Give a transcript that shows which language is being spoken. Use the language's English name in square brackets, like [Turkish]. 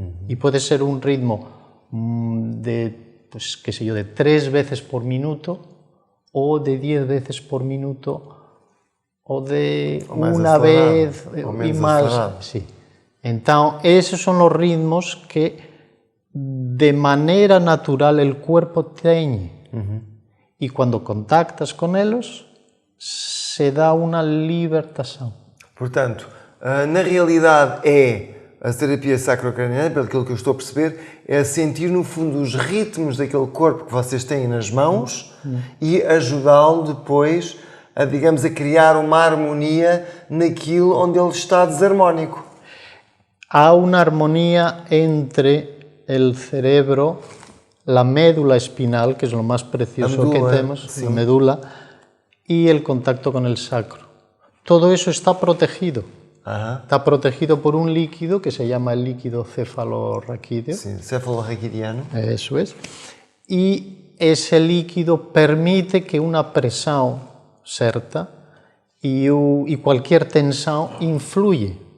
[Spanish] Y puede ser un ritmo de, pues, qué sé yo, de 3 veces por minuto o de 10 veces por minuto o de una vez y más. Sí. Entonces, esos son los ritmos que de manera natural el cuerpo tiene. Y cuando contactas con ellos, [Portuguese] se dá uma libertação. Portanto, na realidade a terapia sacrocraniana, pelo que eu estou a perceber, é sentir no fundo os ritmos daquele corpo que vocês têm nas mãos e ajudá-lo depois a, digamos, a criar uma harmonia naquilo onde ele está desarmónico. Há uma harmonia entre o cerebro, a médula espinal, que é o mais precioso medula, que temos, sim. a medula, e o contacto com o sacro. [Spanish] Todo eso está protegido. Está protegido por un líquido que se llama el líquido cefalorraquídeo. Sí, cefalorraquidiano. Eso es. Y ese líquido permite que una presión certa y cualquier tensión influye.